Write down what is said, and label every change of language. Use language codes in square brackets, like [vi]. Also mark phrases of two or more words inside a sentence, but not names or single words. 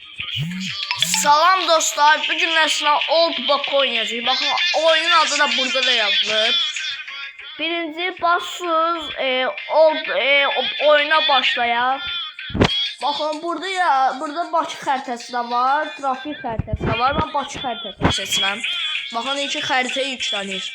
[tr] Salam dostlar, bugün mesela Old Bak oynayacağız. [az] Bakın oyunun adı da burada da yazılıb. [tr] Birinci basıyoruz oyuna başlayaq. [az] Bakın burada Bakı xəritəsi də var, trafik xəritəsi də var. Ben Bakı xəritəsini seçirəm. Bakın iki xəritə yüklənir.